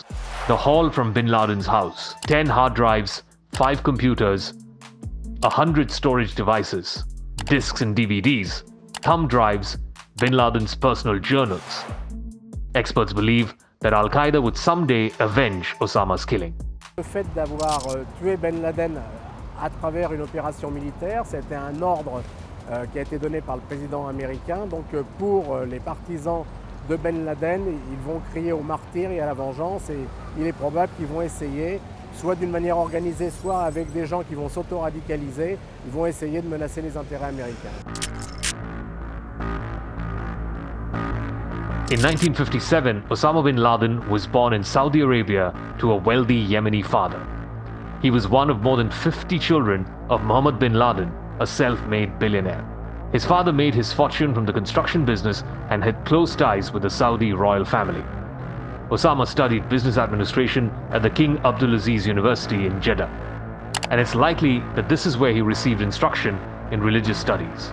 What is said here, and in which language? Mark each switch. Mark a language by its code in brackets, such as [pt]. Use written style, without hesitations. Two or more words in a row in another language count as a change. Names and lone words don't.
[en] The haul from bin Laden's house: 10 hard drives, 5 computers, 100 storage devices, discs and DVDs, thumb drives, bin Laden's personal journals. Experts believe that Al-Qaeda would someday avenge Osama's killing. [fr] Le fait d'avoir tué Ben Laden à travers une opération militaire, c'était un ordre qui a été donné par le président américain. Donc pour les partisans de Ben Laden, ils vont crier au martyr et à la vengeance, et il est probable qu'ils vont essayer soit d'une manière organisée, soit avec des gens qui vont s'auto-radicaliser, ils vont essayer de menacer les intérêts américains. [en] In 1957, Osama bin Laden was born in Saudi Arabia to a wealthy Yemeni father. He was one of more than 50 children of Mohammed bin Laden, a self-made billionaire. His father made his fortune from the construction business and had close ties with the Saudi royal family. Osama studied business administration at the King Abdulaziz University in Jeddah, and it's likely that this is where he received instruction in religious studies.